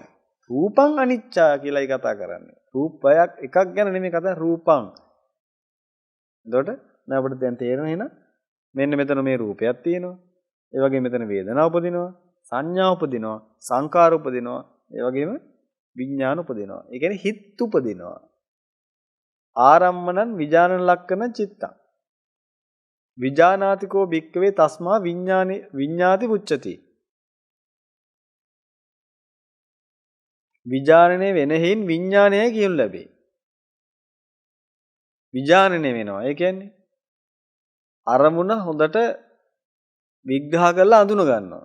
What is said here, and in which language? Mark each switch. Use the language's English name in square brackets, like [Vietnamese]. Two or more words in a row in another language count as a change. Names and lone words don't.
[Pali] රූපං අනිච්චා [Sinhala] කියලායි කතා කරන්නේ. රූපයක් එකක් ගැන නෙමෙයි කතා රූපං. එතකොට දැන් අපිට දැන් තේරෙනවා එහෙනම් මෙන්න මෙතන මේ රූපයක් තියෙනවා. ඒ වගේම මෙතන වේදනාව උපදිනවා. සංඥා උපදිනවා. සංකාර උපදිනවා. ඒ වගේම විඥාන උපදිනවා. ඒ කියන්නේ හිත් උපදිනවා. [Pali] ආරම්මණං විජානන ලක්කන චිත්තං. විජානාතිකෝ භික්කවේ තස්මා විඤ්ඤාති පුච්චති. [Sinhala] විජානනය වෙන හේයින් විඥානයයි කියනු ලැබේ. විජානනය වෙනවා. ඒ කියන්නේ අරමුණ හොඳට විග්‍රහ කරලා අඳුන ගන්නවා.